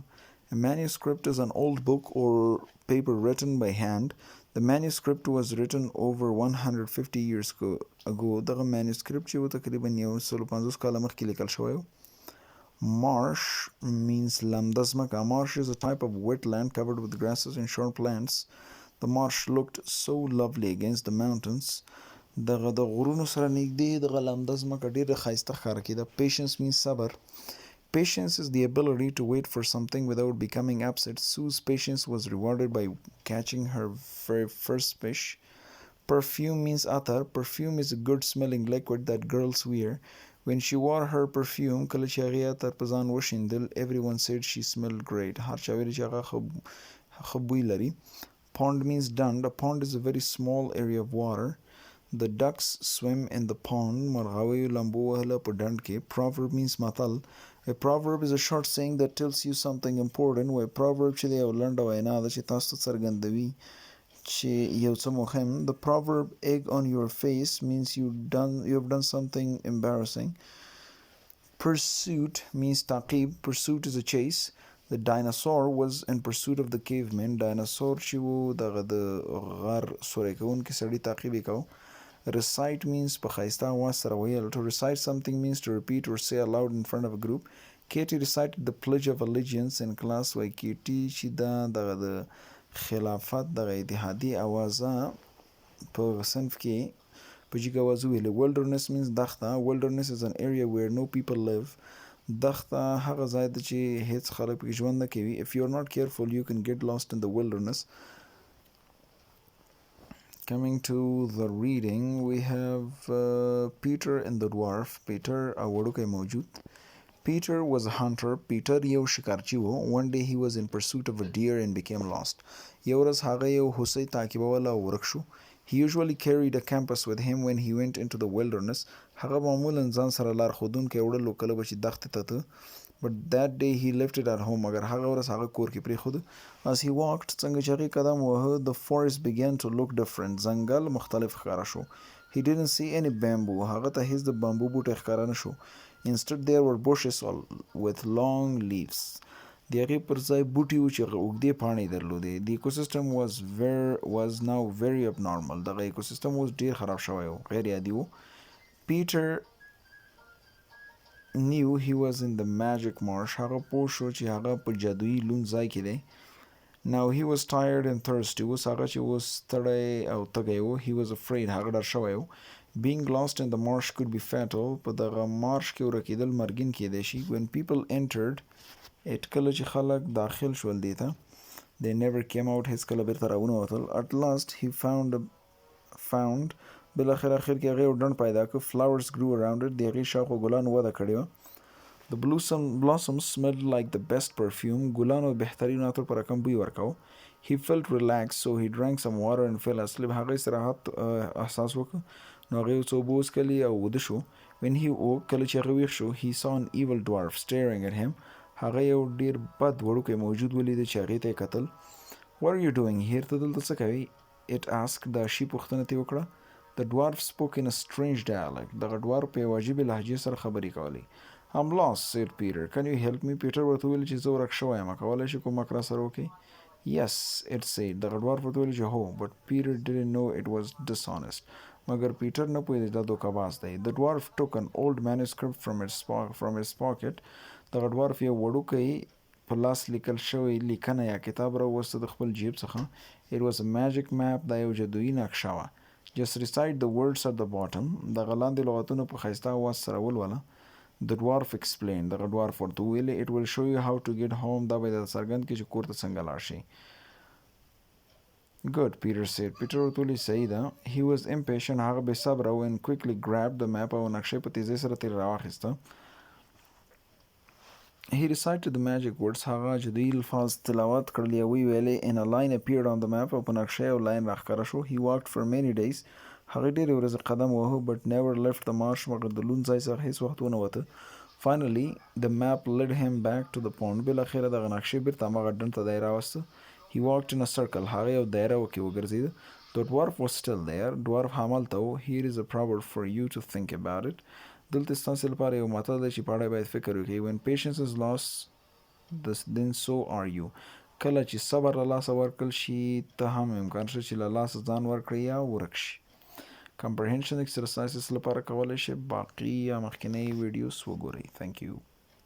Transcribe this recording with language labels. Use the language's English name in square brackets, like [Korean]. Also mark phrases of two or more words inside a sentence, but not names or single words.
[English] A manuscript is an old book or paper written by hand. The manuscript was written over 150 years ago. [Pashto] دغه manuscript چې و تقریبا 150 کاله مخکې لیکل شوی و. [English] Marsh means [Pashto] لمده ځمکه. [English] Marsh is a type of wetland covered with grasses and short plants. The marsh looked so lovely against the mountains. [Pashto] دغه د غرونو سره نږدې دغه لمده ځمکه ډېره ښایسته ښکاره کېده. [English] Patience means صبر. Patience is the ability to wait for something without becoming upset. Sue's patience was rewarded by catching her very first fish. Perfume means attar. Perfume is a good smelling liquid that girls wear. When she wore her perfume, [Pashto] کله چې هغې عطر په ځان وشیندل, [English] everyone said she smelled great. [Pashto] هر چا ویل چې هغه ښه بوی لري. [English] Pond means dund. A pond is a very small area of water. The ducks swim in the pond. [Pashto] مرغاویو لامبو وهله په ډنډ کې. [English] Proverb means متل. A proverb is a short saying that tells you something important. A proverb [Pashto] چې دی یو لنډه وینا ده چې تاسو ته څرګندوي چې یو څه مهم. [English] The proverb egg on your face means you've done something embarrassing. Pursuit means تعقیب. Pursuit is a chase. The dinosaur was in pursuit of the caveman. [Pashto] Dinosaur چې و دغه د غر سوری کوونکي سړي تعقیب یې کوه. [English] Recite means [Pashto] په ښایسته اواز سره ویل. [English] To recite something means to repeat or say aloud in front of a group. Katie recited the Pledge of Allegiance in class. [Pashto] وای کیټي چې دا دغه د خلافت دغه اتحادي اوازه په صنف کې په جګ اواز وویلې. [English] Wilderness means دښته. Wilderness is an area where no people live. [Pashto] دښته هغه ځای ده چې هیڅ خلک پکې ژوند نه کوي. [English] If you're not careful, you can get lost in the wilderness. Coming to the reading, we have Peter and the Dwarf. [Pashto] Peter a وړوکی موجود. [English] Peter was a hunter. [Pashto] Peter یو شکارچی و. [English] One day he was in pursuit of a deer and became lost. [Pashto] یو ورځ هغه یو هوسۍ تعقیبوله او ورک شو. [English] He usually carried a compass with him when he went into the wilderness. [Pashto] هغه معمولا ځان سره لار ښودونکی وړلو کله به چې دښتې ته ته [English] but that day he left it at home [Pashto] مګر هغه ورځ هغه کور کې پرېښود [English] as he walked [Pashto] څنګه چې هغې قدم وهه [English] the forest began to look different [Pashto] ځنګل مختلف ښکاره شو [English] he didn't see any bamboo [Pashto] هغه ته هیڅ د بامبو بوټی ښکاره نه شو [English] instead there were bushes all with long leaves [Pashto] د هغې پر ځای بوټي و چې اوږدې پاڼې درلودې [English] the ecosystem was now very abnormal [Pashto] دغه ایکوسیستم اوس ډیر خراب شوی و غیر عادي و Peter [English] knew he was in the magic marsh [Pashto] هغه پوه شو چې هغه په جادویي لوند ځای کې دی [English] now he was tired and thirsty [Pashto] اوس هغه چې اوس ستړی او تږی و [English] he was afraid [Pashto] هغه ډار شوی و [English] being lost in the marsh could be [Pashto] fatal په دغه مارش کې ورکېدل مرګین کېدی شي [English] when people entered it [Pashto] کله چې خلک داخل شول دې ته [English] they never came out [Pashto] هیڅ کله بیرته راونه وتل [English] at last he found [Pashto] بالاخره اخر کې هغې یو ډنډ پیدا کړ [English] flowers grew around it [Pashto] د هغې شاوخوا ګلانو وده کړې وه [English] the blossoms smelled like the best perfume [Pashto] ګلانو بهترین عطر په رقم بوی ورکاو [English] he felt relaxed so he drank some water and fell asleep [Pashto] هغه استراحت احساس وکړ نو هغې څو اوبه وڅښلې او وده شو [English] when he woke [Pashto] کله چې هغه ویښ شو [English] he saw an evil dwarf staring at him [Pashto] هغه یو ډیر بد وړوکی موجود ولیده چې هغې ته یې کتل [English] what are you doing here [Pashto] ته دلته څه کوې [English] it asked [Pashto] دا شي پوښتنه ترې وکړه [English] The dwarf spoke in a strange dialect. [Pashto] دغه dwarf په یو عجیبې لهجې سره خبرې کولې. [English] I'm lost, said Peter. Can you help me? [Pashto] Peter ورته وویل چې زه ورک شوی یم. کولی شې کومک راسره وکړې؟ [English] Yes, it said. [Pashto] دغه dwarf ورته وویل چې هو. [English] But Peter didn't know it was dishonest. [Pashto] مګر پیټر نه پوهېده دا دوکهباز دی. [English] The dwarf took an old manuscript from his pocket. [Pashto] دغه dwarf یو وړوکی په لاس لیکل شوی لیکنه یا کتاب راووسته د خپل جیب څخه. [English] It was a magic map. [Pashto] دا یو جادویي نقشه وه. [English] Just recite the words at the bottom [Pashto] دغه لاندې لغتونه په ښایسته اواز سره ولوله [English] The dwarf explained [Pashto] دغه dwarf ورته وویلې [English] It will show you how to get home [Pashto] دا به درته څرګند کړي چې کور ته څنګه لاړ شئ [English] Good, Peter said. [Pashto] Peter ورته وویلې صحیح ده [English] He was impatient [Pashto] هغه بې صبره و [English] and quickly grabbed the map [Pashto] او نقشې په تیزۍ سره ترې راواخیسته [English] He recited the magic words [Pashto] هغه جادویي الفاظ تلاوت کړل یا ویې ویلې [English] and a line appeared on the [Pashto] map او په نقشه یو لاین راښکاره شو [English] He walked for many days [Pashto] هغې ډېرې ورځې قدم وهه [English] but never left the marsh [Pashto] مګر د لوند ځای څخه هېڅ وخت ونه وته [English] Finally the map led him back to the pond [Pashto] بالاخره دغه نقشې بیرته هماغه ډنډ ته دی راوسته [English] He walked in a circle هغه [Pashto] یو دایره کې وګرځېده [English] The dwarf was still there [Pashto] dwarf همالته و [English] Here is a proverb for you to think about it [Pashto] دلته ستاسې لپاره یو متل دی چې په اړه باید فکر وکړئ [English] When patience is lost then so are you [Pashto] کله چې صبر له لاسه ورکړل شي ته هم امکان شته چې له لاسه ځان ورکړې یا ورک شي [English] Comprehension exercises [Pashto] لپاره کولی شئ باقي یا مخکینی ویډیوز وګورئ [English] Thank you